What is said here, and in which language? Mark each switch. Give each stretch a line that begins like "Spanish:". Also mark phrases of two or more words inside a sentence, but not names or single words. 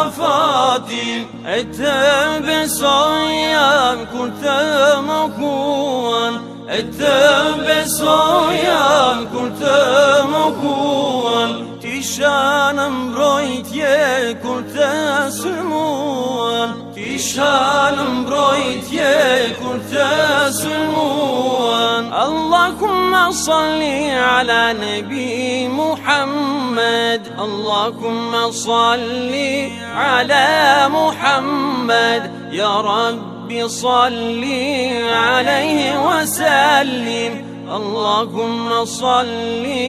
Albanian: fatin, e të besoja kur të mohuan, e të besoja kur të mohuan, t'isha në mbrojtje kur të sulmuan, t'isha në mbrojtje kur të sulmuan.
Arabic: اللهم صل على النبي محمد اللهم صل على محمد يا رب صل عليه وسلم اللهم صل